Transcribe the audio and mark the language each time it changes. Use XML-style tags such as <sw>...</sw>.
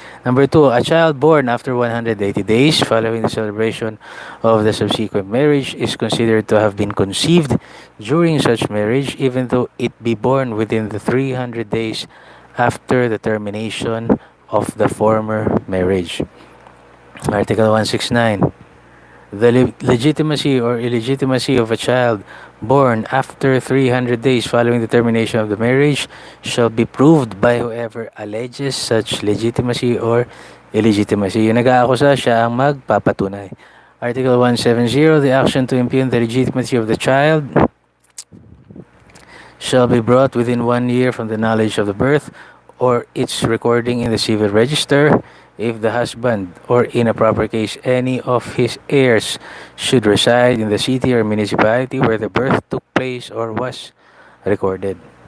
<en>Number 2, a child born after 180 days following the celebration of the subsequent marriage is considered to have been conceived during such marriage even though it be born within the 300 days after the termination of the former marriage. Article 169. The legitimacy or illegitimacy of a child born after 300 days following the termination of the marriage shall be proved by whoever alleges such legitimacy or illegitimacy.</en> <tl>Yung nag-aakusa, siya ang magpapatunay.</tl> <en>Article 170, the action to impugn the legitimacy of the child shall be brought within 1 year from the knowledge of the birth or its recording in the civil register if the husband, or in a proper case, any of his heirs should reside in the city or municipality where the birth took place or was recorded.</en>